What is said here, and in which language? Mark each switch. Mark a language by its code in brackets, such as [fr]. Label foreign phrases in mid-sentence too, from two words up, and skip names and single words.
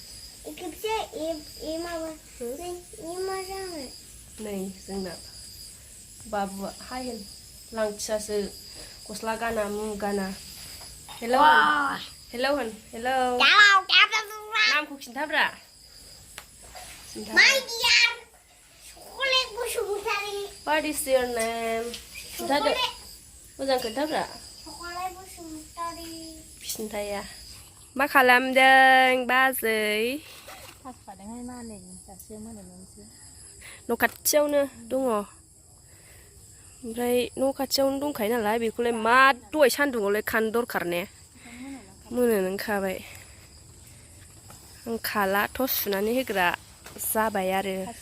[brx] नै जोंना बाबुआ हाय होन लांथियासो गस्ला गाना मुं गाना हेल' हेल' होन हेल' नामखौ खिन्थाब्रा [en] What is your name? [brx] खिन्थादो मोजां खोन्थाब्रा खिन्थाया मा खालामदों बाजै हासुखादोंहाय मानै दासो मोनामोनसै न' खाथियावनो दङ ओमफ्राय न' खाथियावनो दंखायो नालाय बेखौलाय मा दहाय सान्दुङावलाय खानो दरखार ने मोनोनो ओंखाबाय आं खाला थस सुनानै होग्रा जाबाय आरो